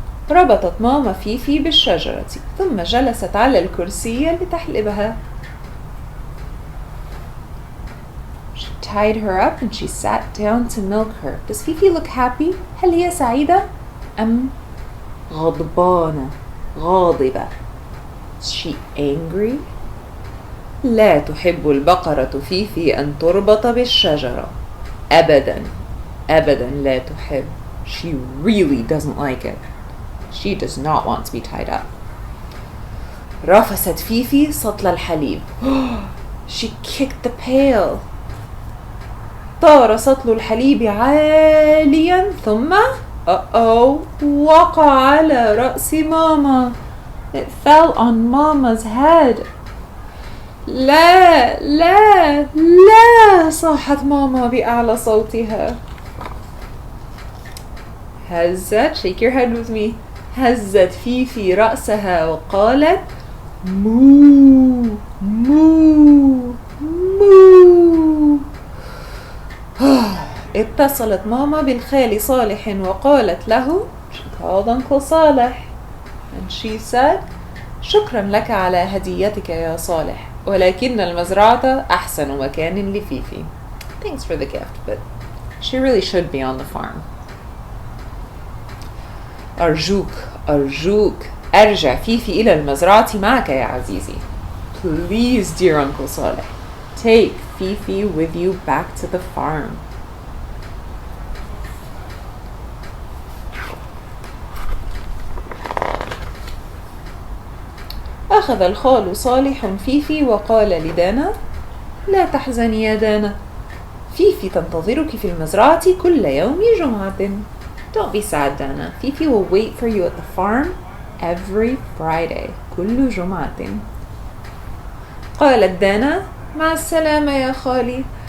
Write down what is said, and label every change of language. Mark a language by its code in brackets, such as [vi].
[ar] ربطت ماما فيفي بالشجرة ثم جلست على الكرسي لتحلبها. [en] She tied her up and she sat down to milk her. Does Fifi look happy? [ar] هل هي سعيدة أم غضبانة غاضبة؟ [en] Is she angry? [ar] لا تحب البقرة فيفي أن تربط بالشجرة. أبدا أبدا لا تحب. [en] She really doesn't like it. She does not want to be tied up. [ar] رفست فيفي سطل الحليب. [en] She kicked the pail. [ar] طار سطل الحليب عاليا ثم وقع على رأس ماما. [en] It fell on Mama's head. [ar] لا لا لا صاحت ماما بأعلى صوتها. هزت. [en] Shake your head with me. [ar] هزت فيفي رأسها وقالت: مو مو مو. اتصلت ماما بالخال صالح وقالت له. [en] She called Uncle صالح and she said: [ar] شكرا لك على هديتك يا صالح، ولكن المزرعة أحسن مكان لفيفي. [en] Thanks for the gift, but she really should be on the farm. [ar] أرجوك أرجوك أرجع فيفي إلى المزرعة معك يا عزيزي. [en] Please, dear Uncle صالح, take Fifi with you back to the farm. [ar] أخذ الخال صالح فيفي وقال لدانا: لا تحزني يا دانا، فيفي تنتظرك في المزرعة كل يوم جمعة. [en] Don't be sad, Dana. Fifi will wait for you at the farm every Friday. [ar] كل جمعة. قالت دانا: مع السلامة يا خالي.